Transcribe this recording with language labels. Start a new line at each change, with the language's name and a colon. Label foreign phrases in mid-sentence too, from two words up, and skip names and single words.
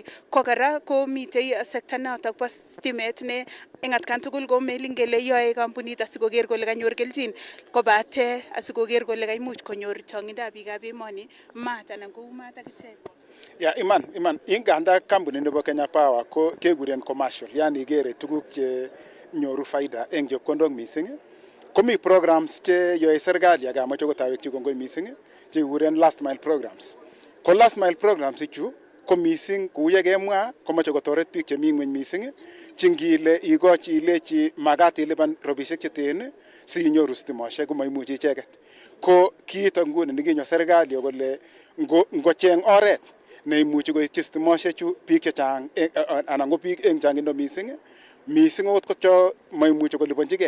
Kalenjin: Ko kora komitei sekta notok bo stimet ne eng atkan tugul ko melin kele yoe kampunit asikoker kole kanyor kelchin, kobate asikoker kole kaimuch konyor chong'indab biikab emoni maat anan kou maat akichek. Ya iman inganda kampunit nebo Kenya Power ko kekuren commercial, yani ikere tuguk che nyoru faida eng chepkondok mising. Komi programs che yoe serikali ak amache kotawekchi kongoi mising che kekuren
English: last mile programs.
Kalenjin: Ko
English: last mile programs
Kalenjin: ichu ko mising kou ye kemwa komache kotoret biik chemi ng'weny mising chingile ikochi ilechi makat ilipan robishek cheten si inyoru stimosiek komaimuchi icheket. Ko kiito nguni nikinyo serikali kole ngocheng oret neimuchi koityi stimosiechu biik chechang anan ko biik eng changindo mising okot kocho maimuchi koliponjigei.